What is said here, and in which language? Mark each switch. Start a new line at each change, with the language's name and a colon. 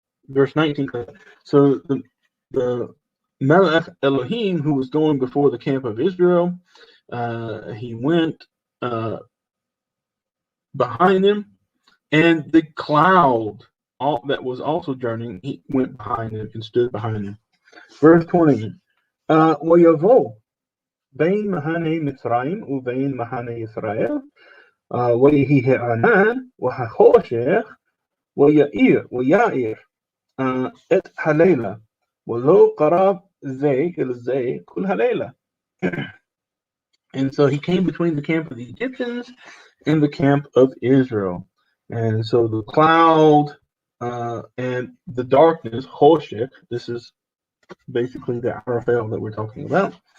English: Verse 19. So the Melech Elohim, who was going before the camp of Israel, he went behind him, and the cloud that was also journeying, he went behind him and stood behind him. Verse 20.
Hebrew: ויבוא בין מחנה מצרים ובין מחנה ישראל ויהי הענן והחושך ויאיר את הלילה ולא קרב זה אל זה כל הלילה.
English: And so he came between the camp of the Egyptians and the camp of Israel. And so the cloud and the darkness, choshech, this is basically the outer veil that we're talking about.